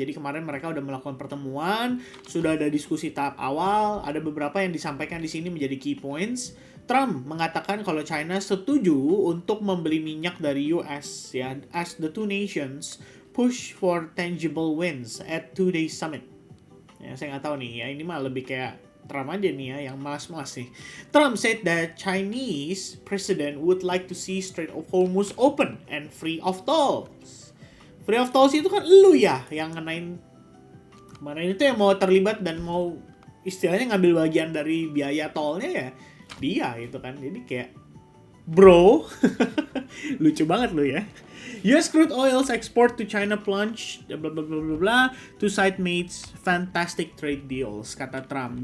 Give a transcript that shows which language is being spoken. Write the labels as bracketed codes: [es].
[id] Jadi kemarin mereka udah melakukan pertemuan, sudah ada diskusi tahap awal, ada beberapa yang disampaikan di sini menjadi key points. Trump mengatakan kalau China setuju untuk membeli minyak dari US ya, [en] as the two nations push for tangible wins at two-day summit. [id] Ya, saya nggak tahu nih ya, ini mah lebih kayak Trump aja nih ya, yang malas-malas nih. [en] Trump said that Chinese president would like to see Strait of Hormuz open and free of tolls. Free of tolls [id] itu kan lu ya yang ngenain kemarin itu, yang mau terlibat dan mau istilahnya ngambil bagian dari biaya tolnya ya dia gitu kan. Jadi kayak bro, lucu banget lu ya. [en] US crude oil's export to China plunge, bla bla bla bla bla, two side mates fantastic trade deals, [id] kata Trump.